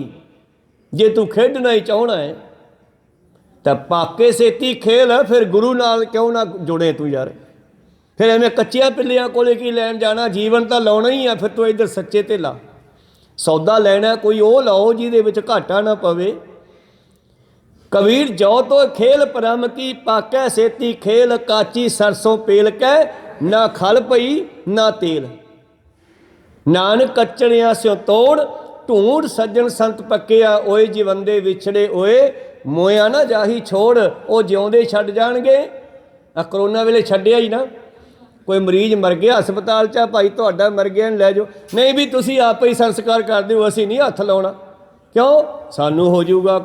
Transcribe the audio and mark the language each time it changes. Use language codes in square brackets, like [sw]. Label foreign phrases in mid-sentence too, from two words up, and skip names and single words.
[pa] ਜੇ ਤੂੰ ਖੇਡਣਾ ਹੀ ਚਾਹਣਾ ਹੈ ਤਾਂ ਪਾਕੇ ਸੇਤੀ ਖੇਲ। ਫਿਰ ਗੁਰੂ ਨਾਲ ਕਿਉਂ ਨਾ ਜੁੜੇ ਤੂੰ ਯਾਰ? ਫਿਰ ਐਵੇਂ ਕੱਚਿਆਂ ਪਿੱਲਿਆਂ ਕੋਲੇ ਕੀ ਲੈਣ ਜਾਣਾ? ਜੀਵਨ ਤਾਂ ਲਾਉਣਾ ਹੀ ਆ। ਫਿਰ ਤੂੰ ਇੱਧਰ ਸੱਚੇ ਤੇ ਲਾ। ਸੌਦਾ ਲੈਣਾ ਕੋਈ ਉਹ ਲਾਓ ਜਿਹਦੇ ਵਿੱਚ ਘਾਟਾ ਨਾ ਪਵੇ। ਕਬੀਰ ਜੋ ਤੋ ਖੇਲ ਪਰਮ ਕੀ ਪਾਕੈ ਸੇਤੀ ਖੇਲ, ਕਾਚੀ ਸਰਸੋਂ ਪੇਲ ਕੈ ਨਾ ਖਲ ਪਈ ਨਾ ਤੇਲ। ਨਾਨਕ ਕੱਚੜੀਆਂ ਸਿਉਂ ਤੋੜ, ਢੂੰਢ ਸੱਜਣ ਸੰਤ ਪੱਕਿਆ, ਓਏ ਜੀਵੰਦੇ ਵਿਛੜੇ ਓਏ ਮੋਇਆ ਨਾ ਜਾਹੀ ਛੋੜ। ਵੋ ਜਿਉਂਦੇ ਛੱਡ ਜਾਣਗੇ। ਆ ਕਰੋਨਾ ਵੇਲੇ ਛੱਡਿਆ ਹੀ ਨਾ, ਕੋਈ ਮਰੀਜ਼ ਮਰ ਗਿਆ ਹਸਪਤਾਲ ਚ, ਭਾਈ ਤੁਹਾਡਾ ਮਰ ਗਿਆ ਲੈ ਜਾਓ, ਨਹੀਂ ਭੀ ਤੁਸੀ ਆਪ ਹੀ ਸੰਸਕਾਰ ਕਰ ਦਿਓ, ਅਸੀਂ ਨਹੀਂ ਹੱਥ ਲਾਉਣਾ, ਕਿਉਂ ਸਾਨੂੰ ਹੋ ਜਾਊਗਾ।